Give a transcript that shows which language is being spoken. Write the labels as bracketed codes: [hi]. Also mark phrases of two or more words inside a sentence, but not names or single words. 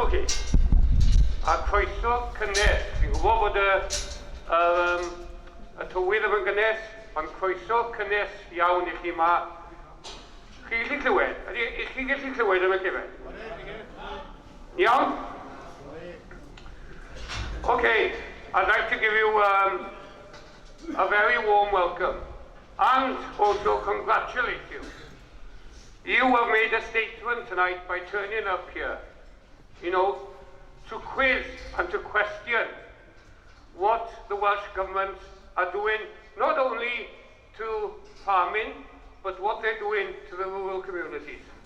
[cy] a croeso cynnes. Fi'n gwybod bod y tywydd ddim yn gynnes, ond croeso cynnes iawn i chi yma. Chi gallu clywed? I chi gallu clywed yn y clywed? Iawn? [en] Okay, I'd like to give you a very warm welcome and also congratulate you. You have made a statement tonight by turning up here, you know, to quiz and to question what the Welsh Government are doing, not only to farming, but what they're doing to the rural communities.